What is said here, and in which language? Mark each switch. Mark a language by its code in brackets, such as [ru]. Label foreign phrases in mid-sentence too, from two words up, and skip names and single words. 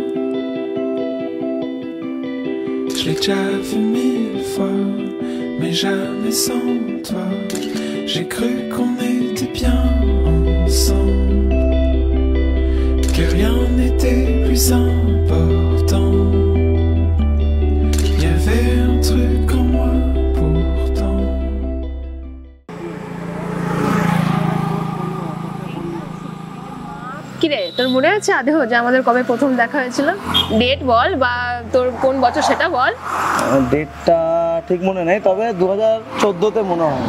[fr] Je l'ai déjà vu 1000 fois, mais jamais sans toi. J'ai cru qu'on était bien ensemble, que rien n'était plus important. Il y avait un truc en moi pourtant. [bn] কিরে তোর মনে আছে আদেহ যে আমাদের কবে প্রথম দেখা হয়েছিল? ডেট বল বা তোর কোন বছর সেটা বল। ডেটটা ঠিক মনে নেই, তবে 2014-তে মনে হয়।